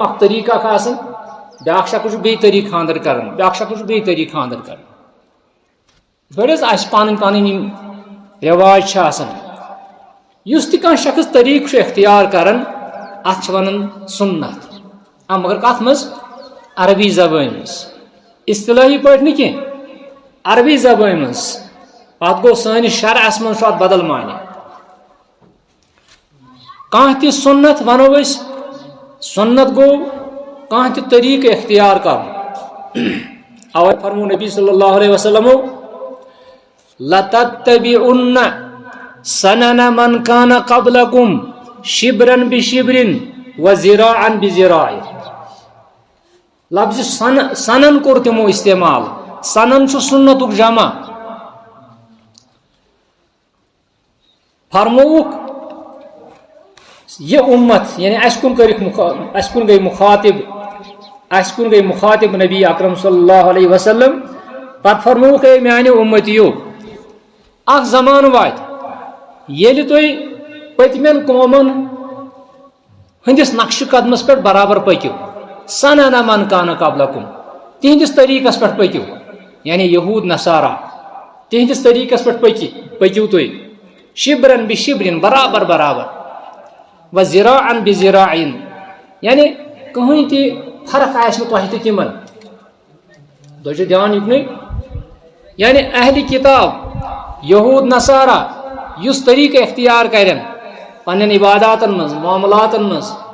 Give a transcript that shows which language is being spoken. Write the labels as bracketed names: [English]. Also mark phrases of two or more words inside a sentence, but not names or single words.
[Kashmiri] اکھ طریقہٕ اکھ آسان بیاکھ شخص چھُ بیٚیہِ طریقہٕ خاندر کران بیاکھ شخص چھُ بیٚیہِ طریقہٕ خاندر کران یِتھ پٲٹھۍ حظ اَسہِ پنٕنۍ یِم رٮ۪واج چھِ آسان یُس تہِ کانٛہہ شخص طریقہٕ چھُ اختیار کران اتھ چھِ ونان سنت مگر کتھ منٛز عربی زبٲنۍ منٛز اصطلٲحی پٲٹھۍ نہٕ کینٛہہ عربی زبٲنۍ منٛز پتہٕ گوٚو سٲنِس شرعس منٛز چھُ اتھ بدل معنی کانٛہہ تہِ سنت ونو أسۍ سنت گوٚو کانٛہہ تہِ طریقہٕ اختیار کرُن اوے فرمو نبی [Arabic] صلی اللہ علیہ وسلمو لَتَتَّبِعُنَّ سَنَنَ مَنْ كَانَ قَبْلَكُمْ شِبْرًا بِشِبْرٍ وَذِرَاعًا بِذِرَاعٍ [Kashmiri] لفظ سنن کوٚر تِمو استعمال سنن چھُ سنتُک جمع فرمووُکھ یہ امت یعنی اس کن گئی مخاطب نبی اکرم [Arabic] صلی اللہ علیہ وسلم [Kashmiri] پتہ فرمووُکھ اے میانہِ اُمتیو اکھ زمان واتہِ ییٚلہِ تُہۍ پٔتمٮ۪ن قومن ہٕنٛدِس نقشہٕ قدمس پٮ۪ٹھ برابر پٔکِو [Arabic] سنن من کان [Kashmiri] قبلکم تِہنٛدِس طریقس پٮ۪ٹھ پٔکِو یعنی یہوٗد نصارا تِہنٛدِس طریقس پٮ۪ٹھ پٔکِو تُہۍ [Arabic] شبرن بشبرن [Kashmiri] برابر [Arabic] وذراعن بذراعن [Kashmiri] یعنی کٕہٕنۍ تہِ فرق آسہِ نہٕ تۄہہِ تہٕ تِمن تُہۍ چھِو دھیان یُکنُے یعنی اہلِ کتاب یہوٗد نصارا یُس طریقہٕ اختیار کرن پننٮ۪ن عباداتن منٛز معاملاتن منٛز